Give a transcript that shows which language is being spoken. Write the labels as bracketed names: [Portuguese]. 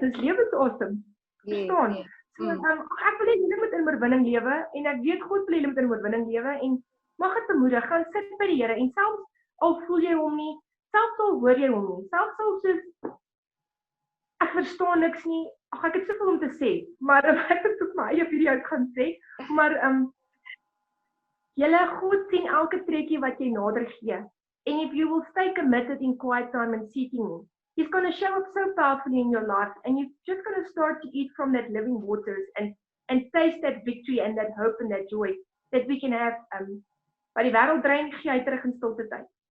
[Afrikaans] Dis lewensawesome. Verstaan? So ek wil hê julle moet in oorwinning lewe en ek weet God wil hê julle moet in oorwinning lewe en mag dit bemoedig, gaan sit by die Here en selfs al voel jy hom nie, selfs al hoor jy hom nie, selfs al soos ek verstaan niks nie. Ek het soveel om te sê, maar ek het tot my eie video gaan sê, maar julle God sien elke trekkie wat jy nader gee. [English] And if you will stay committed in quiet time and seeking him, he's going to show up so powerfully in your life and you're just going to start to eat from that living waters and taste that victory and that hope and that joy that we can have. [Afrikaans] By die wêreld drein gee hy terug in stilte tyd.